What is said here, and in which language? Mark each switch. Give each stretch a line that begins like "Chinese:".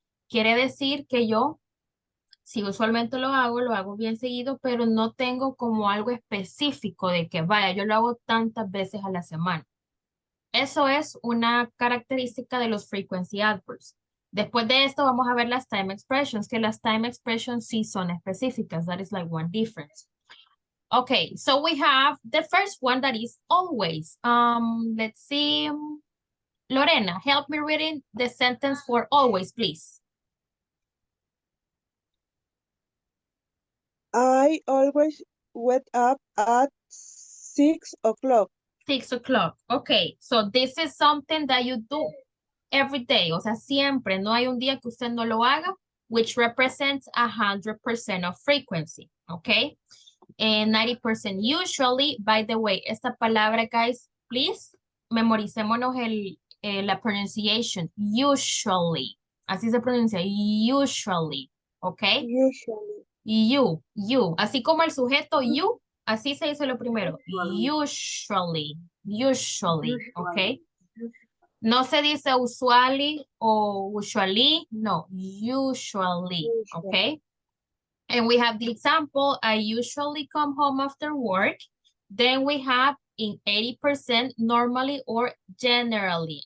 Spanish: Quiere decir que yo, si usualmente lo hago bien seguido, pero no tengo como algo específico de que vaya, yo lo hago tantas veces a la semana. Eso es una característica de los frequency adverbs. Después de esto vamos a ver las time expressions, que las time expressions sí son específicas.
English: That is like one difference. Okay, so we have the first one that is always. Let's see. Lorena, help me reading the sentence for always, please. I always wake up at 6 o'clock. 6 o'clock. Okay, so this is something that you do every day.
Spanish: O sea, siempre, no hay un día que usted no lo haga,
English: which represents 100% of frequency. Okay, and 90% usually. By the way,
Spanish: esta palabra,
English: guys, please,
Spanish: memoricémonos la
English: pronunciation.
Spanish: Usually. Así se pronuncia. Usually. Okay.
English: Usually. You.
Spanish: Así como el sujeto you, así se dice lo primero.
English: Usually. Okay.
Spanish: No se dice usually o usually, no, usually, okay?
English: And we have the example, I usually come home after work. Then we have in 80% normally or generally.